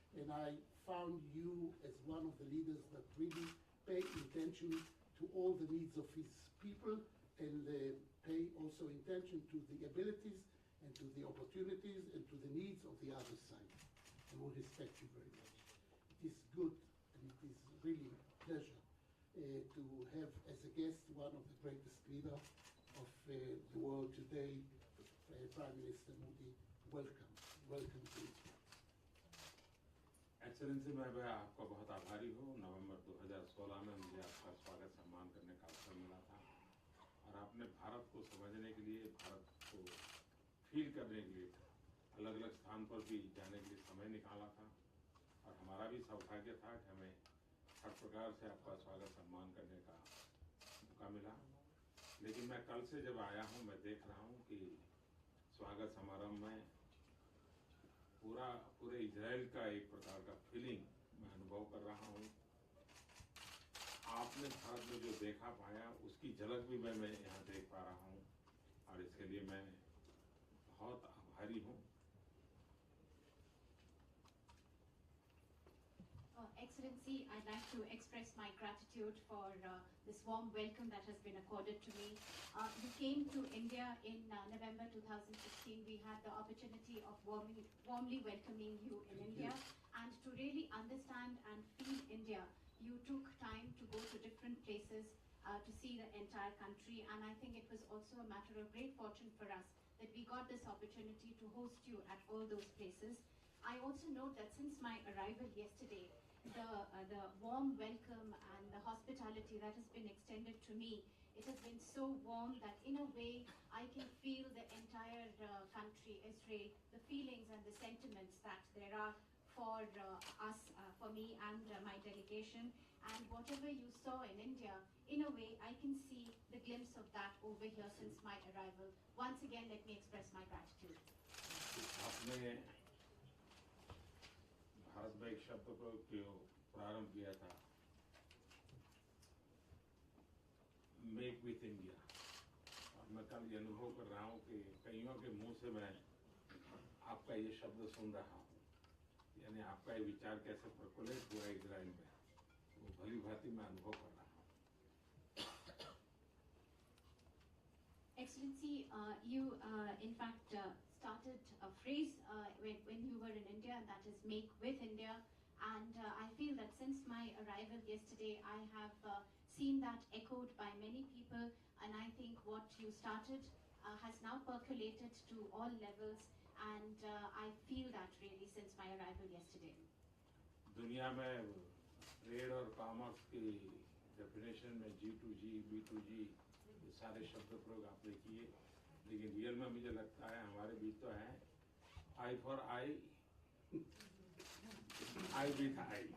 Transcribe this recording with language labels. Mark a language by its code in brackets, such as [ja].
[en] And I found you as one of the leaders that really pay attention to all the needs of his people, and pay also attention to the abilities and to the opportunities and to the needs of the other side. And we respect you very much. It is good, and it is really a pleasure to have as a guest one of the greatest leaders of the world today, Prime Minister Modi. Welcome. Welcome to Israel. [hi] Excellency, मैं आपका बहुत आभारी हूँ। नवंबर 2016 में मुझे आपका स्वागत सम्मान करने का अवसर मिला था, और आपने भारत को समझने के लिए, भारत को फील करने के लिए अलग अलग स्थान पर भी जाने के लिए समय निकाला था, और हमारा भी सौभाग्य था कि हमें हर प्रकार से आपका स्वागत सम्मान करने का मौका मिला। लेकिन मैं कल से जब आया हूँ, मैं देख रहा हूँ कि स्वागत समारोह में पूरे इजराइल का एक प्रकार का फीलिंग मैं अनुभव कर रहा हूँ। आपने भारत में जो देखा पाया, उसकी झलक भी मैं यहाँ देख पा रहा हूँ, और इसके लिए मैं बहुत आभारी हूँ। [en] Excellency, I'd like to express my gratitude for this warm welcome that has been accorded to me. You came to India in November 2016. We had the opportunity of warmly welcoming you in India. And to really understand and feel India, you took time to go to different places to see the entire country. And I think it was also a matter of great fortune for us that we got this opportunity to host you at all those places. I also note that since my arrival yesterday, the warm welcome and the hospitality that has been extended to me, it has been so warm that in a way I can feel the entire country, Israel, the feelings and the sentiments that there are for us, for me and my delegation. And whatever you saw in India, in a way, I can see the glimpse of that over here since my arrival. Once again, let me express my gratitude. [hi] आपने भारत में एक शब्द को प्रारंभ किया था, make with India. और मैं कल ये अनुभव कर रहा हूँ कि कईयों के मुंह से मैं आपका ये शब्द सुन रहा हूँ, यानी आपका ये विचार कैसे प्रफुल्लित हुआ इजराइल में, वो भली भांति मैं अनुभव कर रहा हूँ। [en] Excellency, you in fact started a phrase when you were in India, and that is make with India. And I feel that since my arrival yesterday, I have seen that echoed by many people, and I think what you started has now percolated to all levels, and I feel that really since my arrival yesterday. [hi] दुनिया में trade और commerce की definition में G2G, B2G ये सारे शब्द प्रयोग आपने किए, लेकिन रियल में मुझे लगता है हमारे बीच तो है [en] Eye for eye, eye with eye.